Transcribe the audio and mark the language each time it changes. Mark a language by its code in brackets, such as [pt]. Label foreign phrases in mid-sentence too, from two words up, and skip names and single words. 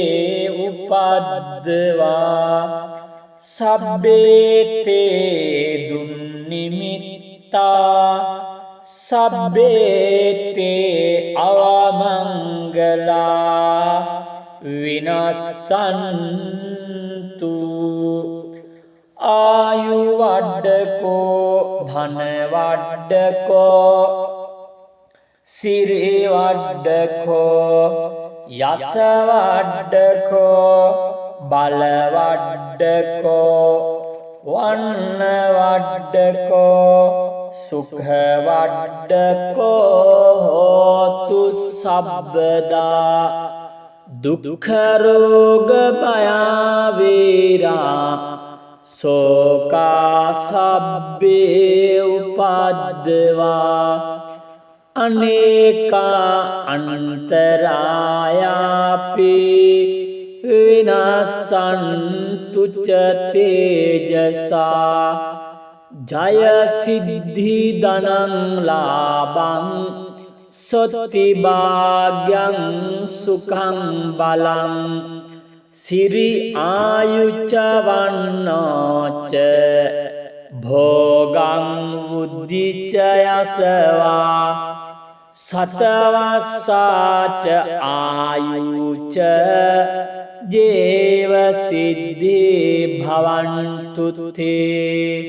[pi] උපද්දවා සබ්බේති දුන්නිමිත්තා සබ්බේති අවමංගලා විනස්සන්තු ආයු වඩ්ඩකෝ ධන වඩ්ඩකෝ සිරි වඩ්ඩකෝ යස වඩ්ඩකෝ බල වඩ්ඩකෝ වන්න වඩ්ඩකෝ සුඛවඩ්ඩකෝ හෝතු සබ්බදා දුක්ඛ රෝග භය වේරා සෝකා සබ්බේ උපද්දවා අනේකා අන්තරායාපි විනාසන්තු ච තේජසා ජය සිද්ධි ධනං ලාභං සොත්ති භාග්‍යං සුඛං බලං සිරි ආයුච්ච වන්නෝච භෝගං බුද්ධිච යසවා සතවස්සාච ආයුච ජේව සිද්ධි භවන්තු තේ